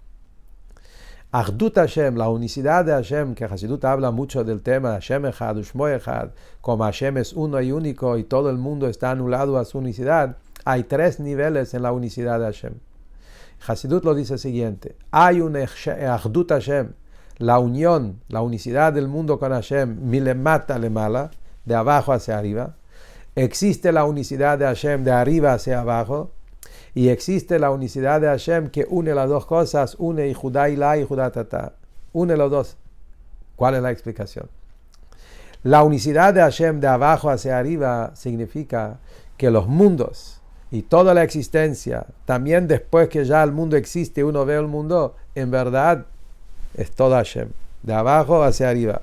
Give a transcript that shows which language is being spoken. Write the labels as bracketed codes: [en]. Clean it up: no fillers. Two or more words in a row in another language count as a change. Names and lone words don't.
[he] אחדות השם, [es] la unicidad de Hashem, que Hasidut habla mucho del tema [he] השם אחד ושמו אחד, [es] como Hashem es uno y único y todo el mundo está anulado a su unicidad, hay 3 niveles en la unicidad de Hashem. Hasidut lo dice siguiente: hay un [he] אחדות השם, [es] la unión, la unicidad del mundo con Hashem, [he] מלמטה למעלה, [es] de abajo hacia arriba. Existe la unicidad de Hashem de arriba hacia abajo, y existe la unicidad de Hashem que une las dos cosas, une y [arc] יחודא עילאה [es] y [arc] יחודא תתאה, [es] une los dos. ¿Cuál es la explicación? La unicidad de Hashem de abajo hacia arriba significa que los mundos y toda la existencia, también después que ya el mundo existe, uno ve el mundo, en verdad es todo Hashem, de abajo hacia arriba.